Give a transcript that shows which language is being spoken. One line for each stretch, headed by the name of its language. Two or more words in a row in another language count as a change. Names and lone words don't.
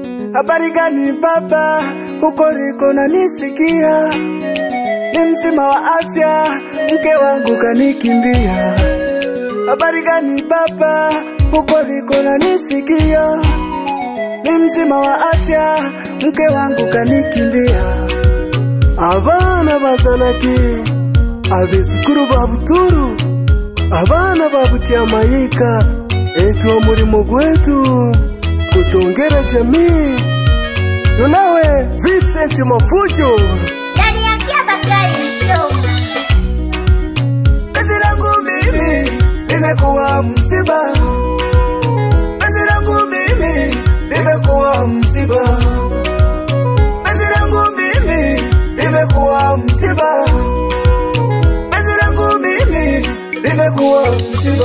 Swahili: Habari gani baba, uko liko na nisikia? Ni mzima wa afya, mke wangu kanikimbia. Habari gani baba, uko liko na nisikia? Ni mzima wa afya, mke wangu kanikimbia.
Gusii: Abana bazanaki abisikuru babuturu, abana babutia mayika, etu umurimo gwetu kutongera jamii.
Swahili: Yunawe Vincent Mafujo ndani ya Bakari Msoma. Penzi langu mimi limekuwa msiba, penzi langu mimi limekuwa msiba, penzi langu mimi limekuwa msiba, penzi langu mimi limekuwa msiba.